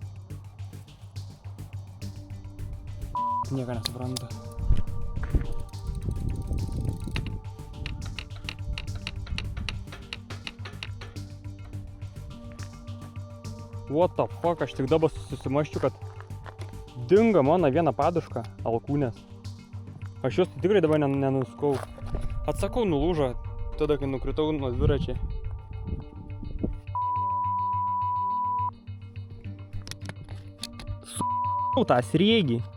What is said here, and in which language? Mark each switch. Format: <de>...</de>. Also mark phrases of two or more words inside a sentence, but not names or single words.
<lt>Nieko nesuprantu.</lt> <en>What the fuck,</en> <lt>aš tik dabar susimaščiu, kad dingo mano viena paduška alkūnės. Aš jos tikrai dabar nenuskau. Atsakau, nulūžo tada, kai nukritau nuo dviračiai. Tą sriegį.</lt>